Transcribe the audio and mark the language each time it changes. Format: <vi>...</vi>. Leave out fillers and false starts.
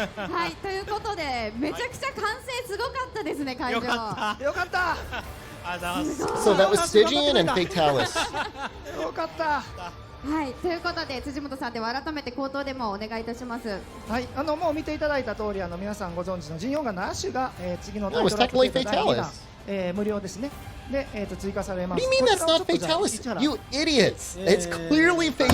<ja>はい、ということでめちゃくちゃ歓声すごかったですね、会場。よかった。</ja> <en>So that was Stygian and Fatalis.</en> <ja>よかった。はい、ということで辻本さんでは改めて口頭でもお願いいたします。はい、もう見ていただいた通り皆さんご存知のジンヨンガのアッシュが、次のタイトルアップデート第2弾、無料ですね。で、追加されます。</ja> <en>What do you mean that's not Fatalis? You idiots! It's clearly Fatalis.</en>